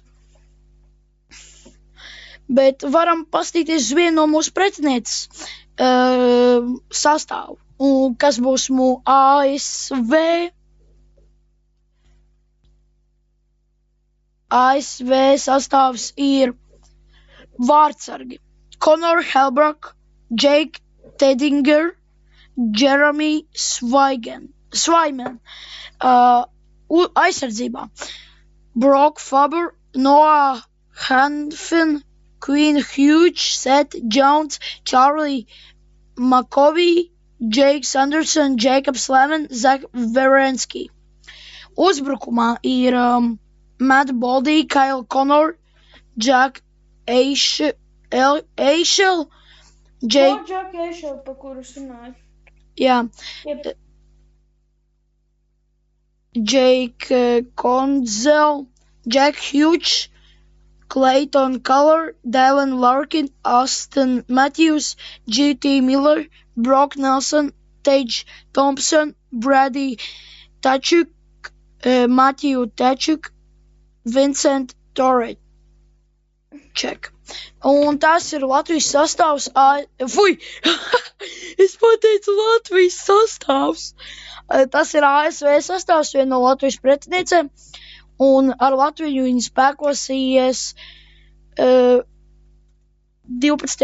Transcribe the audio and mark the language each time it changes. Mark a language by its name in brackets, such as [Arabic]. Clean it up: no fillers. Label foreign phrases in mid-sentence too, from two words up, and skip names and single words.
[Latvian] Bet varam pastīties uz vienu no mūsu pretinieces sastāvu, un kas būs ASV sastāvs ir vārdsargi Connor Helbrock, Jake Tedinger, Jeremy Swayman. Aizsardzībā Brock Faber, Noah Hanfin, Quinn Hughes, Seth Jones, Charlie McCovey, Jake Sanderson, Jacobs Lemon, Zach Werenski. Uzbrukumā ir Matt Boldy, Kyle Connor, Jack Eichel, Jack Eichel, pa kuru runāju. Jā. Yep. Jake Konzel, Jack Hughes, Clayton Keller, Dylan Larkin, Austin Matthews, G.T. Miller, Brock Nelson, Tage Thompson, Brady Tkachuk, Matthew Tkachuk, Vincent Toreček. Un tas ir Latvijas sastāvs. Es pateicu Latvijas sastāvs. Tas ir ASV sastāvs, viena no Latvijas pretiniecēm. un ar Latviju viņi spēkosies 12.